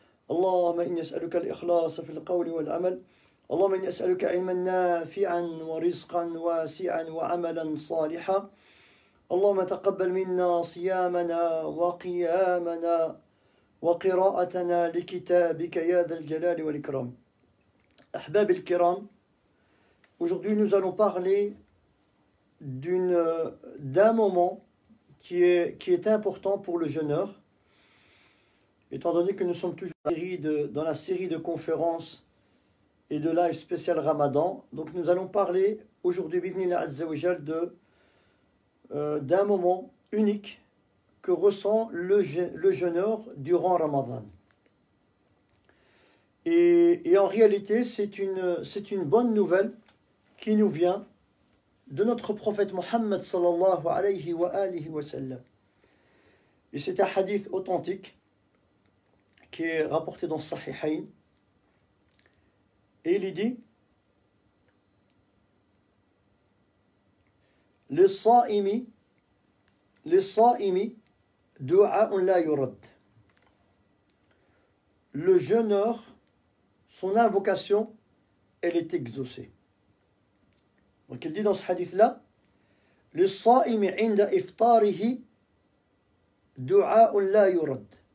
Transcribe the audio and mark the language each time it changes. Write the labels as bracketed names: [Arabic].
[Arabic] اللهم إني أسألك الإخلاص في القول والعمل. اللهم إني أسألك علما نافعا ورزقا واسعا وعملا صالحا. اللهم تقبل منا صيامنا وقيامنا وقراءتنا لكتابك يا ذا الجلال والإكرام. أحباب الكرام, [French] aujourd'hui nous allons parler d'un moment qui est important pour le jeûneur, étant donné que nous sommes toujours dans la série de conférences et de live spécial Ramadan. Donc nous allons parler aujourd'hui B'idhnillah Azza wa Jal d'un moment unique que ressent le jeûneur durant Ramadan. Et en réalité, c'est une bonne nouvelle qui nous vient de notre prophète Mohammed sallallahu alayhi wa alihi wa sallam. Et c'est un hadith authentique qui est rapporté dans Sahihain. Et il dit: [Arabic] للصائم دعاء لا يرد. [French] Le jeûneur, son invocation, elle est exaucée. Donc il dit dans ce hadith-là: [Arabic] للصائم عند إفطاره دعاء لا يرد.